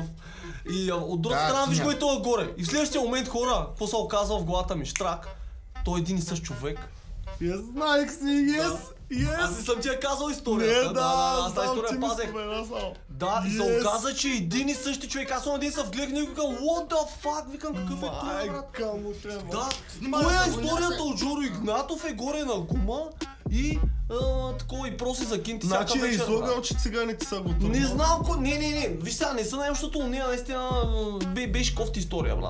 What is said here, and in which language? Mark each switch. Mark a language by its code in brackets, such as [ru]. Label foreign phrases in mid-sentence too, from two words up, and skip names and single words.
[bg] И от друга страна виж кой той е горе. И в следващия момент хора, какво се оказва в главата ми, штрак, той е един и същ човек. Знаех си, Аз не съм ти я казал историята. Аз тази история пазех. Да, и се оказа, че един и същи човек. Аз един се вгледах и викам, [en] what the fuck, [bg] викам, какъв е това, брат? Да, коя е историята от Жоро Игнатов е горе на гума и такова и проси за кинти всяка вечер. Значи е излагал, че циганите са готови. Не знам, не, виж сега, не са най защото уния наистина беше кофти история, брат.